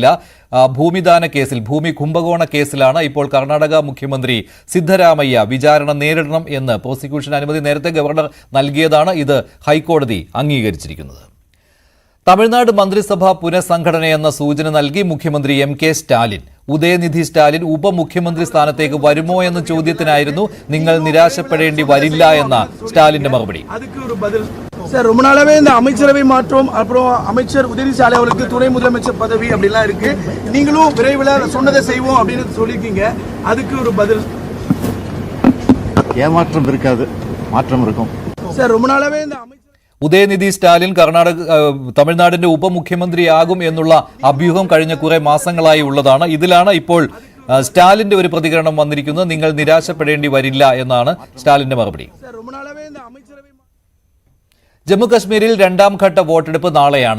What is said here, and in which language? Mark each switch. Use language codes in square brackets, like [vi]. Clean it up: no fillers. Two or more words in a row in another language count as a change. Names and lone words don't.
[ml] ഭൂമിദാന കേസിൽ, ഭൂമി കുംഭകോണ കേസിലാണ് ഇപ്പോൾ കർണാടക മുഖ്യമന്ത്രി സിദ്ധരാമയ്യ വിചാരണ നേരിടണം എന്ന് പ്രോസിക്യൂഷൻ അനുമതി നേരത്തെ ഗവർണർ നൽകിയതാണ്. ഇത് ഹൈക്കോടതി അംഗീകരിച്ചിരിക്കുന്നത്. തമിഴ്നാട് മന്ത്രിസഭ പുനഃസംഘടനയെന്ന സൂചന നൽകി മുഖ്യമന്ത്രി MK സ്റ്റാലിൻ. ഉദയനിധി സ്റ്റാലിൻ ഉപമുഖ്യമന്ത്രി സ്ഥാനത്തേക്ക് വരുമോ എന്ന ചോദ്യത്തിനായിരുന്നു നിങ്ങൾ നിരാശപ്പെടേണ്ടി വരില്ല എന്ന സ്റ്റാലിന്റെ മറുപടി. [ta] சார், ரொம்ப நாளாவே இந்த அமைச்சரவை மாற்றம், அப்புறம் அமைச்சர் உதயநிதி ஸ்டாலின் அவர்களுக்கு துணை முதலமைச்சர் பதவி அப்படிலாம் இருக்கு. நீங்களும் விரைவில் சொன்னதை செய்வோம் அப்படின்னு சொல்லியிருக்கீங்க. அதுக்கு ஒரு பதில்? ஏமாற்றம் இருக்காது, மாற்றம் இருக்கும். சார், ரொம்ப நாளாவே இந்த [ml] ഉദയനിധി സ്റ്റാലിൻ തമിഴ്നാടിന്റെ ഉപമുഖ്യമന്ത്രിയാകും എന്നുള്ള അഭ്യൂഹം കഴിഞ്ഞ കുറെ മാസങ്ങളായി ഉള്ളതാണ്. ഇതിലാണ് ഇപ്പോൾ സ്റ്റാലിന്റെ ഒരു പ്രതികരണം വന്നിരിക്കുന്നത്. നിങ്ങൾ നിരാശപ്പെടേണ്ടി വരില്ല എന്നാണ് സ്റ്റാലിന്റെ മറുപടി. ജമ്മുകശ്മീരിൽ 2ാം ഘട്ട വോട്ടെടുപ്പ് നാളെയാണ്.